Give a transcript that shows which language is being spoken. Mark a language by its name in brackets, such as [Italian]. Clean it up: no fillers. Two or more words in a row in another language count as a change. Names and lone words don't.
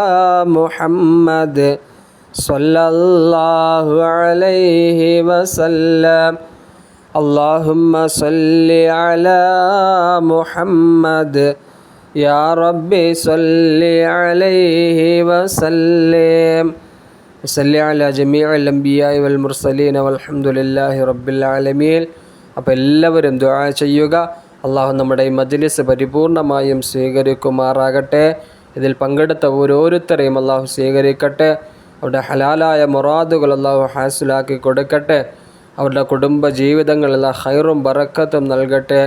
[Arabic] محمد صلى الله عليه وسلم اللهم صل على محمد يا ربي صل عليه وسلم صل على جميع الأنبياء والمرسلين والحمد لله رب العالمين. [Malayalam] അപ്പോൾ എല്ലാവരും ദുആ ചെയ്യുക. അള്ളാഹു നമ്മുടെ ഈ മജ്ലിസ് പരിപൂർണമായും സ്വീകരിക്കുമാറാകട്ടെ. ഇതിൽ പങ്കെടുത്ത ഓരോരുത്തരെയും അള്ളാഹു സ്വീകരിക്കട്ടെ. അവരുടെ ഹലാലായ മുറാദുകൾ അള്ളാഹു ഹാസിലാക്കി കൊടുക്കട്ടെ. അവരുടെ കുടുംബ ജീവിതങ്ങളിൽ ഖൈറും ബറക്കത്തും നൽകട്ടെ.